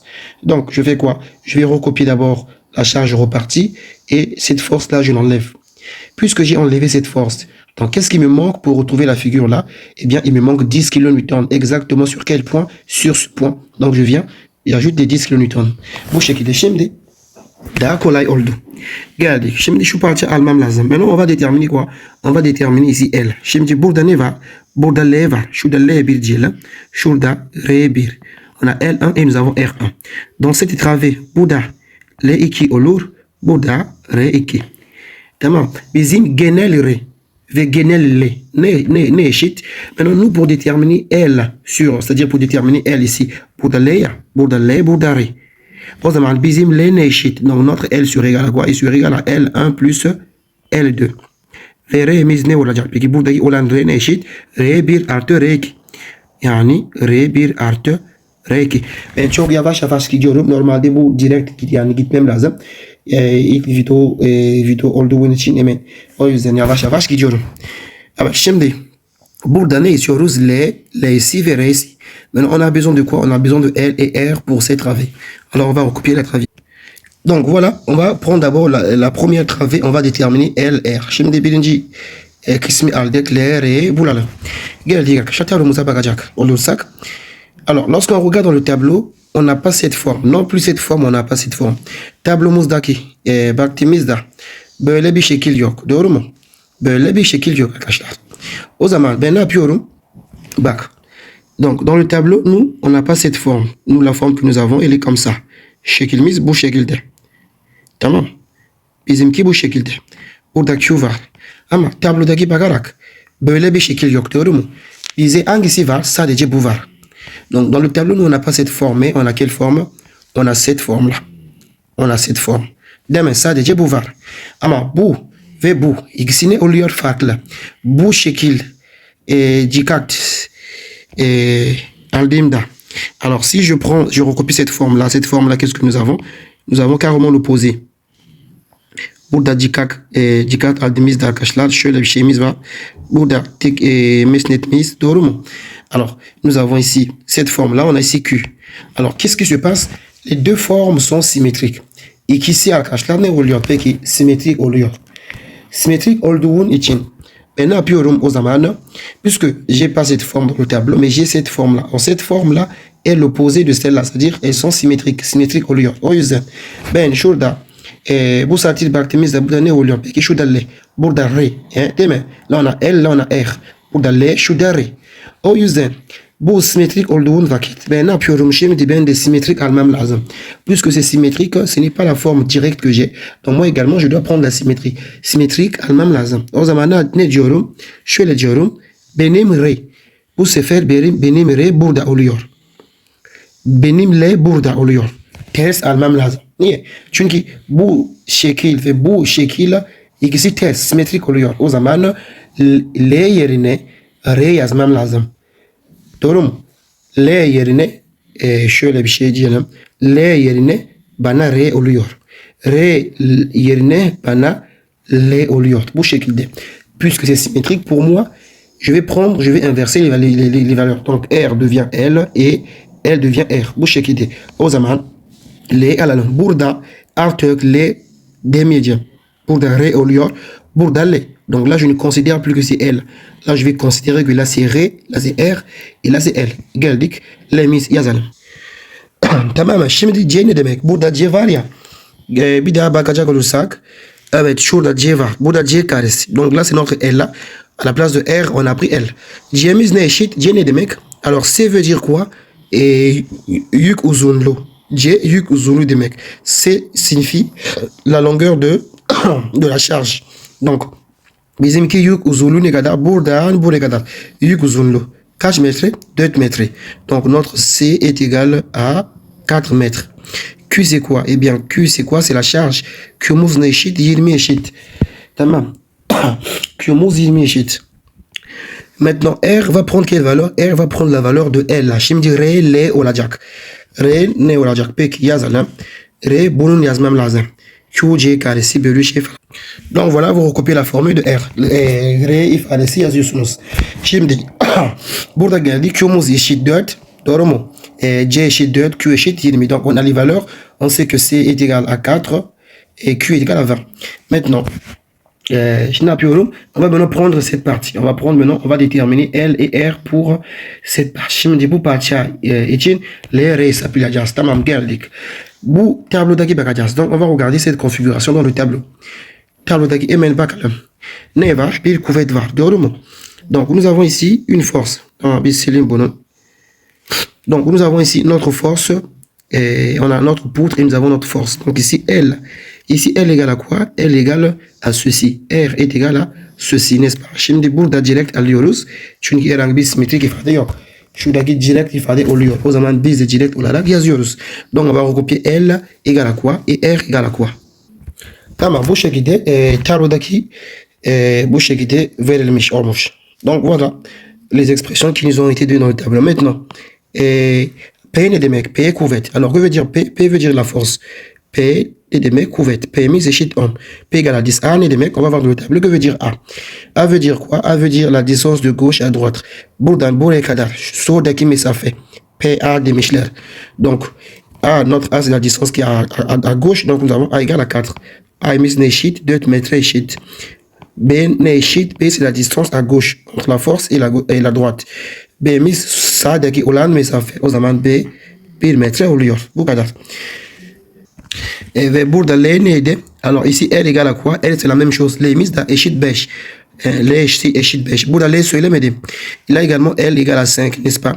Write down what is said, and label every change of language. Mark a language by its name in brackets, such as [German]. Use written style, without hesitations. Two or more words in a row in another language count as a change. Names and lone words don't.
[French] Donc, je fais quoi? Je vais recopier d'abord la charge repartie et cette force-là, je l'enlève. Puisque j'ai enlevé cette force, donc qu'est-ce qui me manque pour retrouver la figure là? Eh bien, il me manque 10 kN. Exactement sur quel point? Sur ce point. Donc je viens et ajoute des 10 kN. [Turkish] Bu şekilde şimdi daha kolay oldu. Geldik. Şimdi şu parça almam lazım. [French] Maintenant on va déterminer quoi? On va déterminer ici L. [Turkish] Şimdi burada ne var? Burada L var. Şurada L1 diyelim. Şurada R1. [French] On a L1 et nous avons R1. Dans cette travée [Turkish] burada L2 olur. Burada R2. Tamam. Bizim genel R ve genel L ne eşit? [French] Maintenant nous pour déterminer L sur, c'est-à-dire pour déterminer L ici, [Turkish] burada L ya, burada L, burada R. O zaman bizim L ne eşit? [French] Donc notre L sur égal à quoi? Il sur égal à L1 plus L2. [Turkish] Ve R'miz ne olacak? Peki buradaki olan R ne eşit? R1 artı R2. Yani R1 artı R2. Ben çok yavaş yavaş gidiyorum. Normalde bu direkt yani gitmem lazım. İlk video olduğu için hemen o yüzden yavaş yavaş gidiyorum. Evet, şimdi burada ne istiyoruz? L'C ve R'c. [French] Maintenant on a besoin de quoi? On a besoin de L et R pour ces travées. Alors on va recopier la travée. Donc voilà, on va prendre d'abord la première travée, on va déterminer L, R. [Turkish] Şimdi birinci kısmı aldık, L, R, bulalım. Geldik arkadaşlar, tablumuza bakacak olursak. [French] Alors, lorsqu'on regarde dans le tableau, on n'a pas cette forme. Non plus cette forme, on n'a pas cette forme. [Turkish] Tablomuzdaki baktimizde böyle bir şekil yok. Doğru mu? Böyle bir şekil yok arkadaşlar. O zaman ben ne yapıyorum? Bak. [French] Donc, dans le tableau, nous, on n'a pas cette forme. Nous, la forme que nous avons, elle est comme ça. [Turkish] Şekilimiz bu şekilde. Tamam. Bizimki bu şekilde. Burada Q var. Ama tablodaki bakarak böyle bir şekil yok. Doğru mu? Bize hangisi var? Sadece bu var. [French] Donc, dans le tableau, nous, on n'a pas cette forme, mais on a quelle forme? On a cette forme-là. On a cette forme. [Turkish] Demek sadece bu var. Ama bu ve bu ikisini oluyor farklı. Bu şekil dikkat aldığımda. [French] Alors, si je recopie cette forme-là, qu'est-ce que nous avons? Nous avons carrément l'opposé. [Turkish] Burada dikkat aldığımızda arkadaşlar şöyle bir şeyimiz var. Burada tek mesnetimiz, doğru mu? [French] Alors, nous avons ici cette forme-là, on a ici Q. Alors, qu'est-ce qui se passe? Les deux formes sont symétriques. [Turkish] İkisi arkadaşlar ne oluyor? Peki, symétrique oluyor. Symétrique olduğun için ben ne yapıyorum o zaman? [French] Puisque j'ai pas cette forme dans le tableau, mais j'ai cette forme-là. Alors, cette forme-là est l'opposé de celle-là, c'est-à-dire elles sont symétriques. [Turkish] Symétrique oluyor. O yüzden ben şurada bu saati baktığımızda burada ne oluyor? Peki şurada L, burada R, değil mi? Là on a L, là on a R. Burada L, şurada R. O yüzden bu simétrique olduğun vakit ben ne yapıyorum? Şimdi ben de symétrique almam lazım. [French] Puisque c'est symétrique, ce n'est pas la forme directe que j'ai. Donc moi également je dois prendre la symétrie. [Turkish] Symétrique almam lazım. O zaman ne diyorum? Şöyle diyorum. Benim R. Bu sefer benim R burada oluyor. Benim L burada oluyor. Ters almam lazım. Niye? Çünkü bu şekil ve bu şekil ikisi ters, simetrik oluyor. O zaman L yerine R yazmam lazım. Doğru mu? L yerine şöyle bir şey diyelim. L yerine bana R oluyor. R yerine bana L oluyor. Bu şekilde. [French] Puisque c'est symétrique pour moi, je vais inverser les valeurs. Donc R devient L et L devient R. [Turkish] Bu şekilde. O zaman L alalım. Burada artık L demeyeceğim. Burada R oluyor. Burada L. [French] Donc là, je ne considère plus que c'est L. Là, je vais considérer que là, c'est R, là, c'est R, et là, c'est L. [Turkish] Geldik, lemis yazalım. Tamam, şimdi C ne demek? Burada C var ya. Bir daha bakacak olursak. Evet, şurada C var. Burada C karesi. [French] Donc là, c'est notre L là. À la place de R, on a pris L. [Turkish] C'miz ne eşit? C ne demek? [French] Alors, C veut dire quoi? [Turkish] Et yük uzunluğu. C yük uzunluğu demek. [French] C signifie la longueur de la charge. Donc, [Turkish] bizimki yük uzunluğu ne kadar? Buradan buraya kadar. Yük uzunluğu. Kaç metre? 4 metre. [French] Donc, notre C est égal à 4 mètres. Q, c'est quoi? Eh bien, Q, c'est quoi? C'est la charge. [Turkish] Q'muz ne eşit? 20 eşit. Tamam. Q'muz 20 eşit. [French] Maintenant, R va prendre quelle valeur? R va prendre la valeur de L. [Turkish] Şimdi R, L olacak. R ne olacak? Peki yazalım. R bunun yazmam lazım. QC karesi bölü şey falan. [French] Donc voilà, vous recopiez la formule de R. [Turkish] R ifadesi yazıyorsunuz. Şimdi burada geldi. Q'muz eşit 4. Doğru mu? C eşit 4, Q eşit 20. [French] Donc on a les valeurs. On sait que C est égal à 4 et Q est égal à 20. Maintenant, je n'appuie. On va maintenant prendre cette partie. On va déterminer L et R pour cette partie. [Turkish] Şimdi bu parça için L, R hesaplayacağız. Tamam, geldik. Bu tablodaki bakacağız. [French] Donc on va regarder cette configuration dans le tableau. [Turkish] Tablodaki hemen bakalım. Ne var? Bir kuvvet var. Doğru mu? [French] Donc nous avons ici une force. [Turkish] Tamam, biz silelim bunu. [French] Donc nous avons ici notre force. Et on a notre poutre et nous avons notre force. Donc ici L. Ici L égale à quoi? L égale à ceci. R est égal à ceci, n'est-ce pas? [Turkish] Şimdi burada direkt alıyoruz. Çünkü herhangi bir simetrik ifade yok. Şuradaki direkt ifade oluyor. O zaman biz de direkt olarak yazıyoruz. [French] Donc on va recopier L égale à quoi? Et R égale à quoi? [Turkish] Tamam, bu şekilde tablodaki bu şekilde verilmiş olmuş. [French] Donc voilà les expressions qui nous ont été données dans le tableau. Maintenant, [Turkish] P ne demek? P kuvvet. [French] Alors que veut dire P? P veut dire la force. [Turkish] P ne demek? Kuvvet. P'miz eşit 10. [French] P égale à 10. [Turkish] A ne demek? [French] On va voir dans le tableau. Que veut dire A? A veut dire quoi? A veut dire la distance de gauche à droite. [Turkish] Buradan buraya kadar soldaki mesafe. PA demişler. [French] Donc, A, notre A, c'est la distance qui est à gauche. Donc, nous avons A égale à 4. [Turkish] A'miz ne eşit? 4 metre eşit. B ne eşit? [French] B, c'est la distance à gauche entre la force et la droite. [Turkish] B'miz sağdaki olan mesafe. O zaman B 1 metre oluyor. Bu kadar. Ve burada L neydi? [French] Alors ici L égale à quoi? L c'est la même chose. [Turkish] L'miz de eşit 5. L eşit 5. Burada L söylemedim. [French] Il a également L égale à 5, n'est-ce pas?